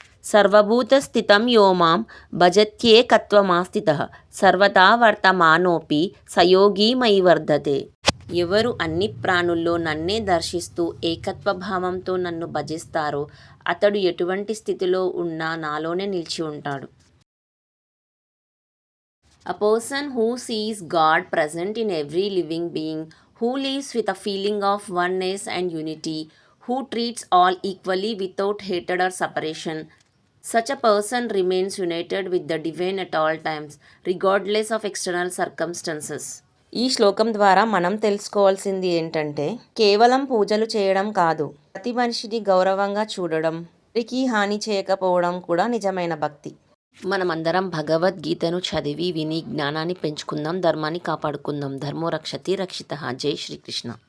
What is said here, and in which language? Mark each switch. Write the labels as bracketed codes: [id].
[sa] సర్వభూత స్థితం యో మాం భజత్యేకత్వమాస్థితః సర్వదా వర్తమానోపి సయోగి మయి వర్ధతే. [te] ఎవరు అన్ని ప్రాణుల్లో నన్నే దర్శిస్తూ ఏకత్వ భావంతో నన్ను భజిస్తారో అతడు ఎటువంటి స్థితిలో ఉన్నా నాలోనే నిలిచి ఉంటాడు. [en] A person who sees God present in every living being, who lives with a feeling of oneness and unity, who treats all equally without hatred or separation, such a person remains united with the divine at all times, regardless of external circumstances. [te] ఈ శ్లోకం ద్వారా మనం తెలుసుకోవాల్సింది ఏంటంటే, కేవలం పూజలు చేయడం కాదు, ప్రతి మనిషిని గౌరవంగా చూడడం, ఎవరికీ హాని చేయకపోవడం కూడా నిజమైన భక్తి. మనమందరం భగవద్గీతను చదివి విని జ్ఞానాన్ని పెంచుకుందాం, ధర్మాన్ని కాపాడుకుందాం. [sa] ధర్మో రక్షతి రక్షితః. [te] జై శ్రీకృష్ణ.